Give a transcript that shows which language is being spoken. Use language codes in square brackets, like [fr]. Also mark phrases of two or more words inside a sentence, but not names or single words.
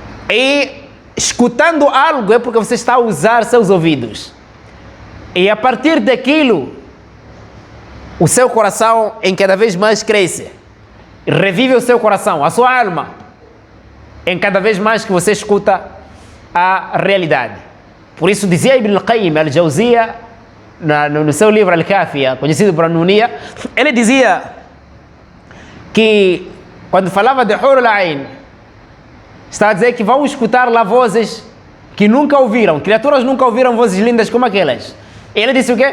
[pt] E escutando algo é porque você está a usar seus ouvidos. E a partir daquilo, o seu coração em cada vez mais cresce. Revive o seu coração, a sua alma, em cada vez mais que você escuta a realidade. Por isso dizia Ibn al-Qayyim al-Jawziyya, no seu livro Al-Kafiya, conhecido por Nunia, ele dizia que quando falava de [ar] حور العين, [pt] está a dizer que vão escutar lá vozes que nunca ouviram, criaturas nunca ouviram vozes lindas como aquelas. Ele disse o quê?